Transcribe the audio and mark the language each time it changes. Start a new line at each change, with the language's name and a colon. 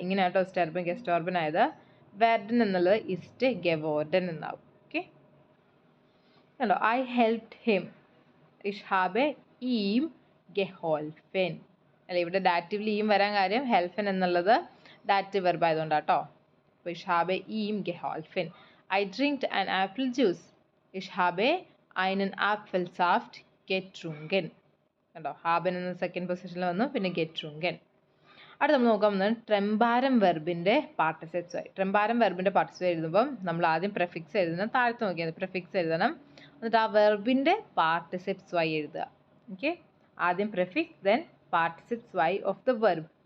Malayalam: ഇങ്ങനെ കേട്ടോ സ്റ്റെർബൻ ഗെസ്റ്റോർബൻ ആയത്. വെർഡൻ എന്നുള്ളത് ഇസ്റ്റ് ഗെവോർഡൻ എന്നാവും. ഓക്കെ, കണ്ടോ,
English: I helped him.
German: ഇഷ് ഹാബെ ഈം ഗെഹോൾഫെൻ.
Malayalam: അല്ല, ഇവിടെ ഡാറ്റീവിൽ ഈം വരാൻ കാര്യം ഹെൽഫൻ എന്നുള്ളത് ഡാറ്റീവ് വെർബ് ആയതുകൊണ്ടാട്ടോ.
English: അപ്പോൾ
German: ഇഷ് ഹാബെ ഈം ഗെഹോൾഫെൻ.
English: I drinked an apple juice.
German: ഇഷ് ഹാബെ einen Apfelsaft getrunken.
Malayalam: കണ്ടോ, ഹാബൻ എന്ന സെക്കൻഡ് പൊസിഷനിൽ വന്നു, പിന്നെ ഗെറ്റ്രുങ്കൻ. അടുത്ത് നമ്മൾ നോക്കാൻ പോകുന്നത് ട്രെമ്പാരം വെർബിൻ്റെ പാർട്ടിസിപ്സ് ആയി. ട്രെമ്പാരം വെർബിൻ്റെ പാർട്ടിസിപ്സ് എഴുതുമ്പം നമ്മൾ ആദ്യം പ്രെഫിക്സ് എഴുതണം. താഴത്ത് നോക്കിയാൽ പ്രെഫിക്സ് എഴുതണം, എന്നിട്ട് ആ വെർബിൻ്റെ പാർട്ടിസിപ്സ് ആയി എഴുതുക. ഓക്കെ, ആദ്യം പ്രെഫിക്സ്, then പാർട്ടിസിപ്സ് Y of the verb.